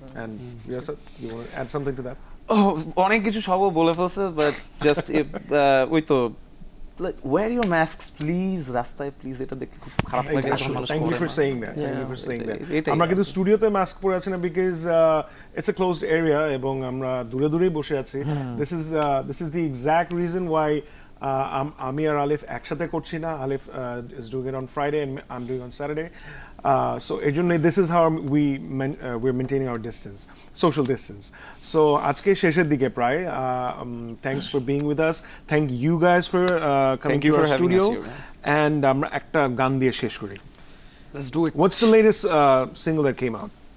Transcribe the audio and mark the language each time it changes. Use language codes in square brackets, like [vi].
[en] And yes, sir, you want to add something to that? [bn] অনেক কিছু সবও বলে ফেলছে, বাট জাস্ট ওই তো [en] wear your masks please, [bn] রাস্তায় প্লিজ, এটা দেখতে খুব খারাপ লাগে। [en] Thank you for saying that. Thank you for saying that. [bn] আমরা কিন্তু স্টুডিওতে মাস্ক পরে আছি না because [en] it's a closed area [bn] এবং আমরা দূরে দূরেই বসে আছি. [en] This is the exact reason why [bn] আমি আর আলিফ একসাথে করছি না. [en] Alif is doing it on Friday and I'm doing on Saturday. So [bn] এর জন্য [en] this is how we're maintaining our distance, social distance. [bn] So আজকে শেষের দিকে প্রায়. [en] Thanks for being with us. Thank you guys for coming to our studio. [bn] And আমরা একটা গান দিয়ে শেষ করি. [en] Let's do it. What's the latest single that came out?